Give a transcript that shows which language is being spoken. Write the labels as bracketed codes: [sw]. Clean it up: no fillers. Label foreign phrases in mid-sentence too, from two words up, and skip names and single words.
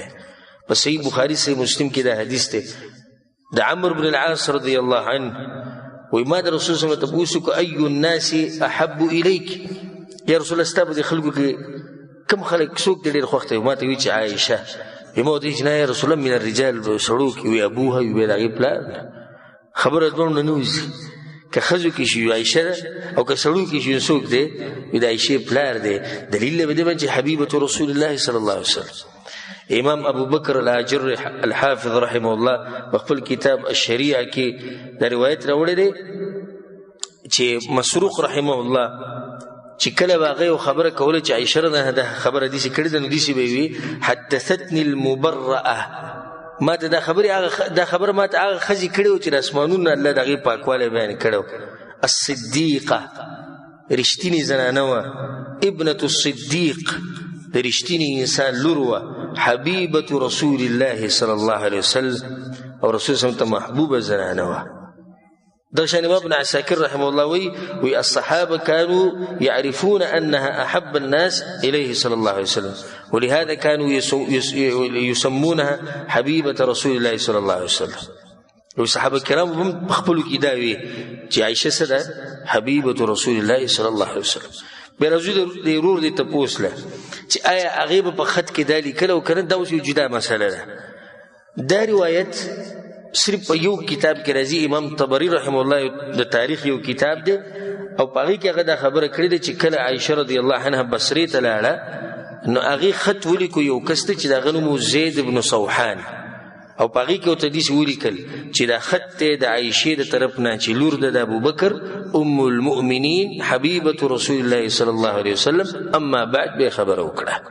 [ps] په صحیح بخاري صحیح مسلم کې دا حدیث دی د عمرو بن العاص [ar] رضی الله عنه، [ps] وایي ما د رسول [ar] صلی الله علیه وسلم [ps] تپوس وکړو [ar] ای الناس احب الیک، [ps] یا رسول الله ستا په دې خلکو کې کوم خلک څوک دې ډېر خوښ دی؟ ما ته وایي چې عایشه. ما ورته وایي چې نه یا رسول الله [ar] من الرجال، [ps] سړو کې وي ابوها، وي د هغې پلار. خبره دواړو نه وځي، که ښځو کې شي عایشه ده او که سړو کې شي څوک دی؟ وي د عایشې پلار دی. دلیل دی په دې باندې چې [ar] حبیبة رسول الله صلی الله علیه وسلم. [ps] امام ابو بکر الاجر الحافظ [ar] رحمه الله [ps] په خپل کتاب الشریعه کې دا روایت راوړی دی چې مسروق [ar] رحمه الله [ps] چې کله به هغه یو خبره کوله چې عایشه [ar] رضی الله عنها [ps] دا خبره داسې کړې ده، نو داسې به وي [ar] حدثتني المبرأه، [ps] ما ته دا خبره ما ته هغه ښځې کړې وه چې د اسمانونو الله د هغې پاکوالی بیان کړی و. الصدیقه رښتینې زنانه وه، [ar] ابنة الصدیق [ps] د رښتینې انسان لور وه، [ar] حبیبة رسول الله صلی الله علیه وسلم [ps] او رسول [ar] صلی الله علیه وسلم [ps] ته محبوبه زنانه وه. دغه شان [ar] امام ابن عساکر رحمه الله وی الصحابه كانوا يعرفون انها احب الناس اليه صلى الله عليه وسلم ولهذا كانوا يسمونها حبيبه رسول الله صلى الله عليه وسلم. [ps] صحابه کرام هم خپلو کې دا وی چې عائشه سره [ar] حبيبه رسول الله صلى الله عليه وسلم. [ps] بیا راځو د ورور دې تپوس له چې آیا هغې به په خط کې دا لیکله او که نه، دا اوس یو جدا مسله ده. دا روایت صرف په یو کتاب کې راځي، امام طبري [ar] رحمه الله [ps] د تاریخ یو کتاب دی او په هغې کې هغه دا خبره کړې ده چې کله عایشه [ar] رضی الله عنها [ps] بصرې ته لاړه نو هغې خط ولیکو یو کس ته چې د هغه نوم زید بن صوحان، او په هغې کې ورته داسې ولیکل چې دا خط دی د عایشې د طرف نه چې لور ده د ابوبکر [ar] ام المؤمنین حبیبة رسول الله صلی الله علیه وسلم، اما بعد [ps] به خبره وکړه.